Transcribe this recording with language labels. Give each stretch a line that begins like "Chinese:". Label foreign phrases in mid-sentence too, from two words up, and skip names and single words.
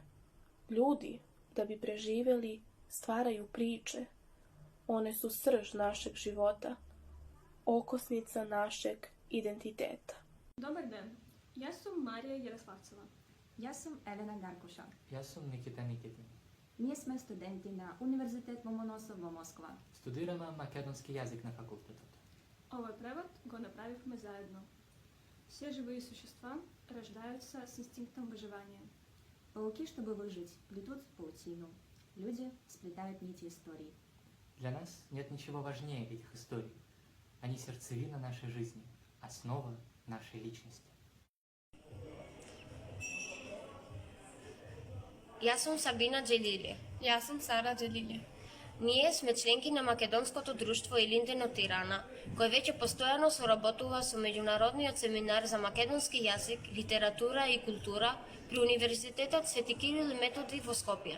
Serbian: Ljudi, da bi preživjeli, stvaraju priče. One su srž našeg života, okosnica našeg identiteta. Dobar dan, ja sam Marija Jaroslavceva. Ja sam Elena Garkuša. Ja sam Nikita Nikitin.
Macedonian: Ние сме студенти на Универзитет Ломоносов во Москва. Студираме македонски јазик на факултетот.
Serbian: Ovaj prevod
Macedonian: го направихме заедно.
Russian: Все живые существа рождаются с инстинктом выживания. Пауки, чтобы выжить, плетут паутину. Люди сплетают нити историй. Для нас нет ничего важнее этих историй. Они сердцевина нашей жизни, основа нашей личности.
Macedonian: Јас сум Сабина Джелили. Јас сум Сара Джелили. Ние сме членки на Македонското друштво Илинден од Тирана, кој веќе постојано соработува со меѓународниот семинар за македонски јазик, литература и култура при Универзитетот Свети Кирил и Методи во Скопје.